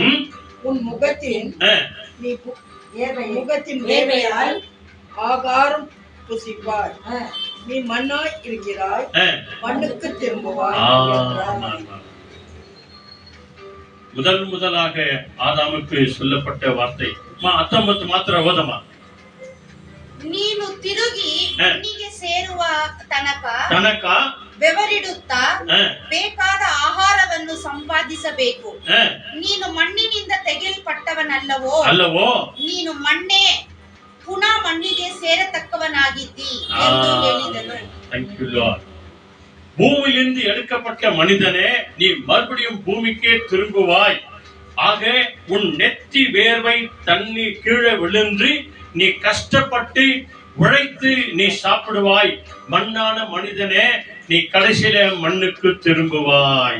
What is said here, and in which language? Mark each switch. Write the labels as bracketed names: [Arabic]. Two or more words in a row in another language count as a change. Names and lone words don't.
[Tamil] உன் முகத்தின் வேர்வையால் ஆகாரம் புசிப்பாய். நீ மண்ணாய் இருக்கிறாய், மண்ணுக்கு திரும்புவாய். முதலாக ஆதாமுக்கு சொல்லப்பட்ட வார்த்தை 19 [Kannada] ಮಾತ್ರ ಓದಮ್ಮ. ನೀನು ತಿರುಗಿ ಮಣ್ಣಿಗೆ ಸೇರುವ ತನಕ ಬೆವರಿಡುತ್ತಾ ಬೇಕಾದ ಆಹಾರವನ್ನು ಸಂಪಾದಿಸಬೇಕು. ನೀನು ಮಣ್ಣಿನಿಂದ ತೆಗೆಯಲ್ಪಟ್ಟವನಲ್ಲವೋ, ನೀನು ಮಣ್ಣೇ, ಪುನಃ ಮಣ್ಣಿಗೆ ಸೇರತಕ್ಕವನಾಗಿದ್ದಿ ಎಂದು ಹೇಳಿದನು. [English] Thank you Lord. [Tamil] பூமியிலிருந்து எடுக்கப்பட்ட மனிதனே, நீ மறுபடியும் பூமிக்கே திரும்புவாய். ஆக உன் நெத்தி வேர்வை தண்ணி கீழே விழுந்து நீ கஷ்டப்பட்டு உழைத்து நீ சாப்பிடுவாய். மண்ணான மனிதனே, நீ கடைசியில மண்ணுக்கு திரும்புவாய்.